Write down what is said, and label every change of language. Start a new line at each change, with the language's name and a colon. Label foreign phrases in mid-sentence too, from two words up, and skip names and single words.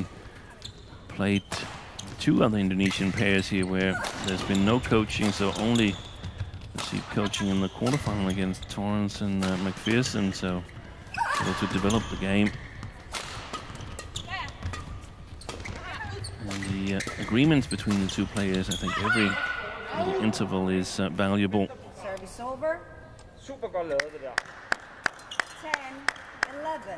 English: Played two other Indonesian pairs here where there's been no coaching, so only received coaching in the quarterfinal against Torrance and McPherson, so able to develop the game. And the agreements between the two players, I think every little interval is valuable. Service over.
Danish: Super godt lavet det der. 10-11.